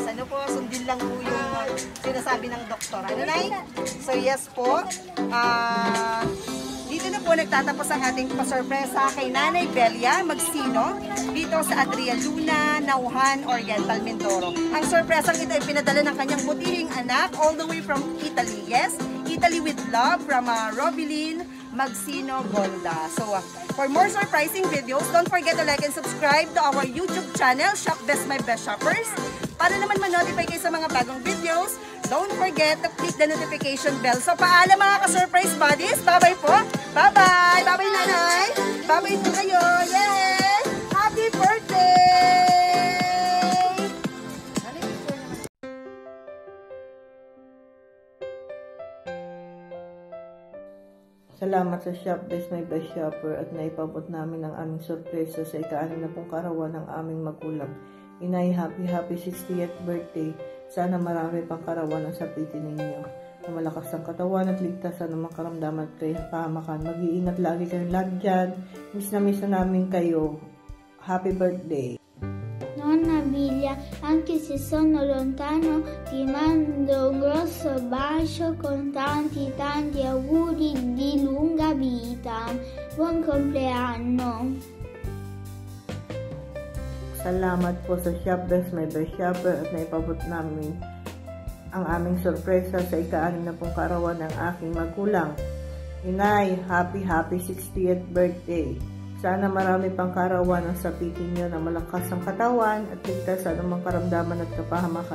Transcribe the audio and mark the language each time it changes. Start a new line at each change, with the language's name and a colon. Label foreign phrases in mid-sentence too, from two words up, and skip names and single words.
Filipino: Ano po, sundin lang po yung sinasabi ng doktor. Ano nay?
English: So yes
Filipino: po. Dito na po nagtatapos ang ating pasurpresa kay Nanay Belia Magsino dito sa Adria Luna, Nauhan, Oriental, Mindoro. Ang surpresang ito ay pinadala ng kanyang butihing anak
English: all the way from Italy. Yes, Italy with love from Robilyn Magsino Golda. So, for more surprising videos, don't forget to like and subscribe to our YouTube channel, Shop Best My Best Shoppers.
Filipino: Para naman ma-notify kayo sa mga bagong videos,
English: don't forget to click the notification bell.
Filipino: So, paalam mga ka-surprise buddies. Bye-bye po. Bye-bye. Bye-bye nanay. Bye-bye po kayo.
English: Yay! Happy birthday!
Filipino: Salamat sa Shop Best My Best Shopper at naipabot namin ang aming sorpresa sa ika-6 na pong karawan ng aming magulang.
English: Inay, happy 60th birthday.
Filipino: Sana marami pang karawan ang sapitin ninyo. Na malakas ang katawan at ligtas sa anumang karamdaman at kapahamakan. Mag-iingat lagi kayong lahat dyan. Miss na namin kayo.
English: Happy birthday.
Italian: Nonna Biglia, anche se sono lontano, ti mando un grosso bacio con tanti auguri di lunga vita. Buon compleanno!
Filipino: Salamat po sa Shop Best My Best Shopper at naipabot namin ang aming sorpresa sa ika-6 na pong karawan ng aking magulang.
English: Inay, happy 60th birthday.
Filipino: Sana marami pang karawan ang sapitin nyo na malakas ang katawan at ligtas sa anumang karamdaman at kapahamakan.